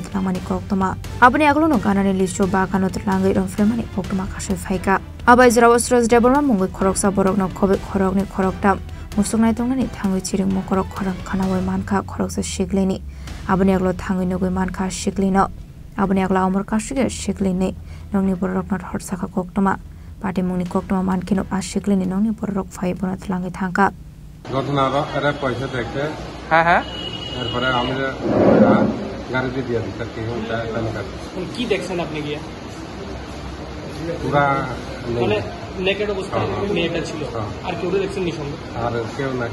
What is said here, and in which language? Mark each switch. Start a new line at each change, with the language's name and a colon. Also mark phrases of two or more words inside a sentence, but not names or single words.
Kok Borok: lamani koktoma abani aglono ganani licho bakano tlangai romfremani koktoma khasai phaika abai jrawasraj deborma mongoi khoroksa borokno khobe khorokni khoroktam musungnai tongnani thangai chiring mokorok khorang khanawai manka khoroksa shiklini abani aglo thangai nogoi manka shiklino Abani agla umur kasuge shiklini nongni borok not horsaka koktoma pati mungni koktoma mankino ashiklini nongni borok phai bona tlangai thangka
Bangla: ঘটনাটা এরা পয়সা দেখতে হ্যাঁ এরপরে আমি গাড়িতে দিয়ে দিই স্যার কি দেখছেন আপনি গিয়ে পুরা মানে নেকেড অবস্থায় মেয়েটা ছিল আর কেউ দেখছেন নি সঙ্গে আর কেউ নাই